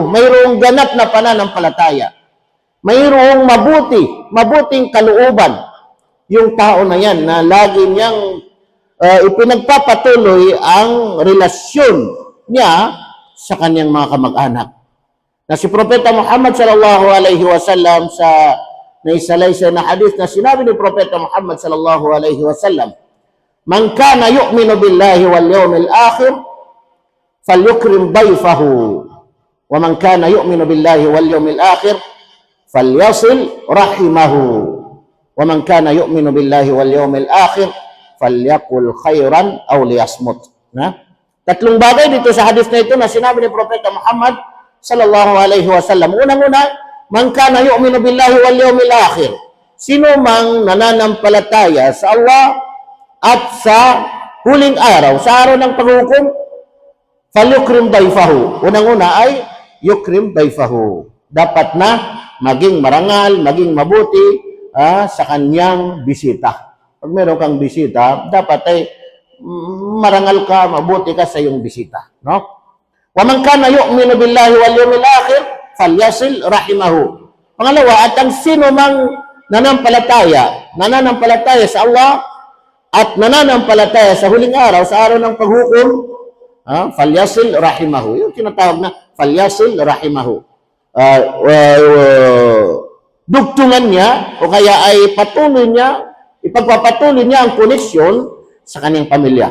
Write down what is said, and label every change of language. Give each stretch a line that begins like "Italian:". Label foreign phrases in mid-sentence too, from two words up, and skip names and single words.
Filipino: Mayroong ganap na pananampalataya. Mayroong mabuting kalooban yung tao na yan na lagi niyang ipinagpapatuloy ang relasyon niya sa kanyang mga kamag-anak. Na si Propeta Muhammad
Arabic: صلى الله عليه وسلم
Filipino: sa naisalaysay na hadith na sinabi ni Propeta Muhammad
Arabic: صلى الله عليه وسلم, "من كان يؤمن بالله واليوم الآخر فليكرم ضيفه، ومن كان يؤمن بالله واليوم الآخر فليصل رحمه، ومن كان يؤمن بالله واليوم الآخر فليقل خيرا أو ليصمت."
Filipino: Tatlong bagay dito sa hadith na ito na sinabi ni Propeta Muhammad
Arabic: صلى الله عليه وسلم. Unang-una, من كان يؤمن بالله واليوم الآخر.
Filipino: Sino mang nananampalataya sa Allah at sa huling araw, sa araw ng paghukom,
Arabic: فليكرم ضيفه.
Filipino: Unang-una ay
Arabic: يكرم ضيفه.
Filipino: Dapat na maging marangal, maging mabuti sa kanyang bisita. Pag meron kang bisita, dapat ay marangal ka, mabuti ka sa iyong bisita, no?
Arabic: ومن كان يؤمن بالله واليوم الآخر فليصل رحمه.
Filipino: Pangalawa, at ang sino mang nananampalataya sa Allah at nananampalataya sa huling araw, sa araw ng paghukom,
Arabic: فليصل رحمه.
Filipino: Yung tinatawag na
Arabic: فليصل رحمه.
Filipino: Dugtungan niya o kaya ay ipagpapatuloy niya ang koneksyon sa kanyang pamilya.